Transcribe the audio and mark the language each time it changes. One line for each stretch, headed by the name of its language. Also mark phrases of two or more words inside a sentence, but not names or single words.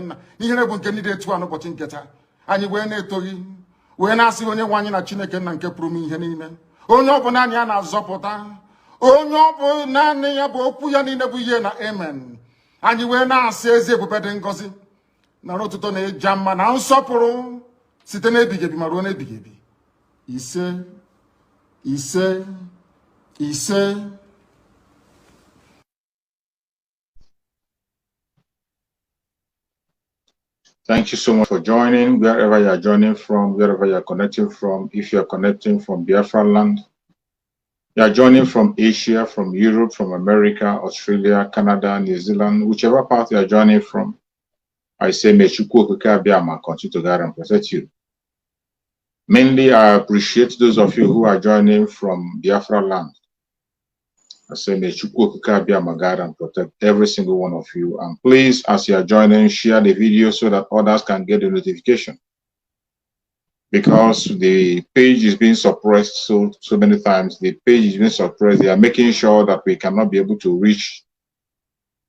Igbo: nna ihere bụ nke ndị dị etu a n'ụbọchị nke taa anyị wee na-eto gị wee na-asị onye nwe anyị na Chineke nna nke pụrụ m ihe niile onye ọ bụ naanị ya na-azọpụta onye ọ bụ naanị ya bụ okwu ya niile bụ ihe na amen anyị wee na-asị ezi ebube dị ngọzi na ọtụtụ na-eja mma na nsọpụrụ site n'ebighị ebi ma ruo n'ebighị ebi ise ise ise.
English: Thank you so much for joining, wherever you are joining from, wherever you are connecting from. If you are connecting from Biafra land, you are joining from Asia, from Europe, from America, Australia, Canada, New Zealand, whichever part you are joining from, I say, may Chukwu okike abịama continue to guide and protect you. Mainly, I appreciate those of you who are joining from Biafra land. I say, may Chukwu okike abịama guide and protect every single one of you. And please, as you are joining, share the video so that others can get the notification. Because the page is being suppressed so many times, the page is being suppressed. They are making sure that we cannot be able to reach our viewers.